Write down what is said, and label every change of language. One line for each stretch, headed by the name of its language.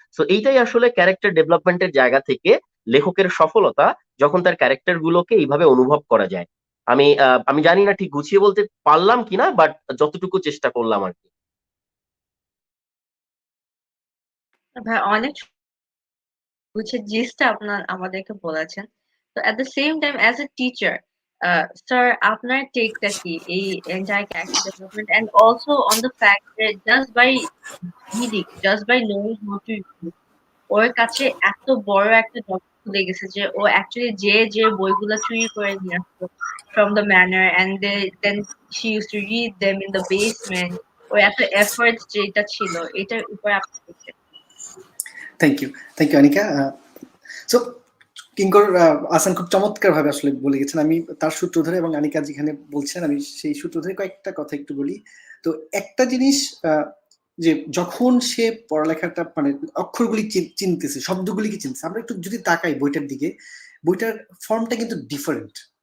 Bangla: তো এইটাই আসলে ক্যারেক্টার ডেভেলপমেন্টের জায়গা থেকে লেখকের সফলতা, যখন তার ক্যারেক্টার গুলোকে এইভাবে অনুভব করা যায়। আমি জানি না ঠিক গুছিয়ে বলতে পারলাম কিনা, বাট যতটুকু চেষ্টা করলাম আর কি। ভাই অনেক বুঝে জিসটা আপনার আমাদেরকে বলেছেন।
English: তো at the same time as a teacher,
Bangla: sir আপনার টেকটা কি এই
English: entire character development and also on the fact that just by reading, just by knowing how to read,
Bangla: ওর কাছে এত বড় একটা
English: job
Bangla: খুলে গেছে যে ও
English: actually
Bangla: যে বইগুলা চুরি করে নিয়ে আসতো
English: from the manor and then she used to read them in the basement,
Bangla: ওর এত
English: effort
Bangla: যেটা ছিল এটার উপর আপনি কি বলবেন?
English: Thank you Anika.
Bangla: সো কিঙ্কর আসান খুব চমৎকার ভাবে আসলে বলে গেছেন। আমি তার সূত্র ধরে এবং আনিকা যেখানে বলছেন আমি সেই সূত্র ধরে কয়েকটা কথা একটু বলি। তো একটা জিনিস, যে যখন সে পড়ালেখাটা মানে অক্ষরগুলি চিনতেছে, শব্দগুলিকে চিনতেছে, আমরা একটু যদি তাকাই বইটার দিকে, বইটার ফর্মটা কিন্তু ডিফারেন্ট।